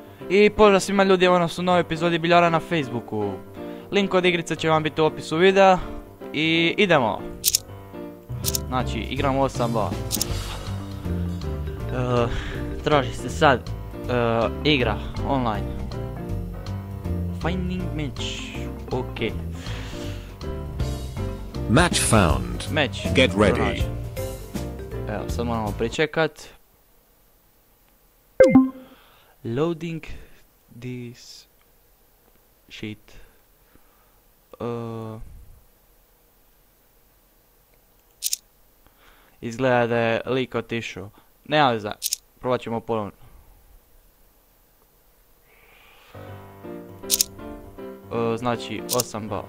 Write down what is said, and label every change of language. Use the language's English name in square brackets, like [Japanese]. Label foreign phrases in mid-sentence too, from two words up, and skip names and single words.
[Croatian] I pozdrav svima ljudi, ono su nove epizodi Biljara na Facebooku. Link od igrice će vam biti u opisu videa. I idemo. Znači, igramo 8 ba. Traži se sad igra online. [English] Finding match. Ok. Match found. Match. Get ready. [Croatian] Evo, sad moramo pričekat. [English] Loading this shit. [Croatian] Izgleda da je lik otišao. Nema veze, probat ćemo ponovno. Znači 8 bal.